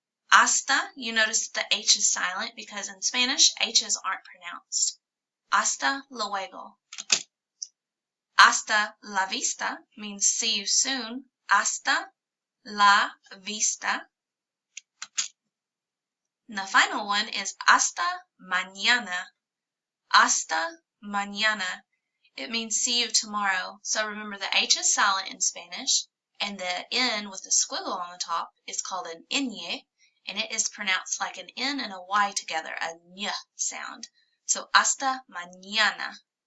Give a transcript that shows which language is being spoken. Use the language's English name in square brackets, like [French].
[English] Hasta, you notice the H is silent because in Spanish, H's aren't pronounced. [Spanish] Hasta luego. Hasta la vista [English] means see you soon. [Spanish] Hasta la vista. [English] And the final one is [Spanish] hasta mañana. Hasta mañana. [English] It means see you tomorrow. So remember the H is silent in Spanish, and the N with the squiggle on the top is called an ñ, and it is pronounced like an N and a Y together, a ñ sound. [Spanish] So hasta mañana.